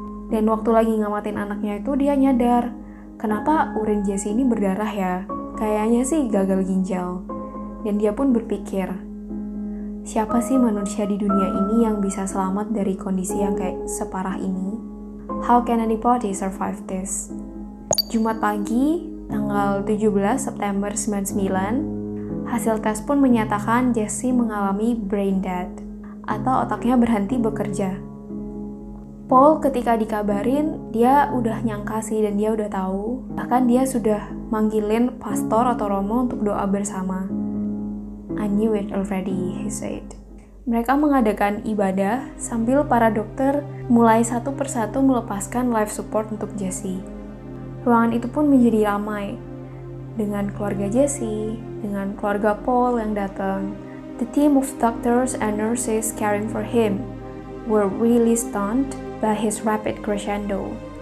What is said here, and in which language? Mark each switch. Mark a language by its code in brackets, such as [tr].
[id] Dan waktu lagi ngamatin anaknya itu dia nyadar, kenapa urin Jesse ini berdarah ya? Kayaknya sih gagal ginjal. Dan dia pun berpikir, siapa sih manusia di dunia ini yang bisa selamat dari kondisi yang kayak separah ini? [en] How can anybody survive this? [id] Jumat pagi, tanggal 17 September 99, hasil tes pun menyatakan Jesse mengalami brain dead, atau otaknya berhenti bekerja. Paul ketika dikabarin, dia udah nyangka sih dan dia udah tahu. Bahkan dia sudah manggilin pastor atau romo untuk doa bersama. [en] I knew it already, he said. [id] Mereka mengadakan ibadah sambil para dokter mulai satu persatu melepaskan life support untuk Jesse. Ruangan itu pun menjadi ramai dengan keluarga Jesse, dengan keluarga Paul yang datang. [en] The team of doctors and nurses caring for him were really stunned by his rapid crescendo.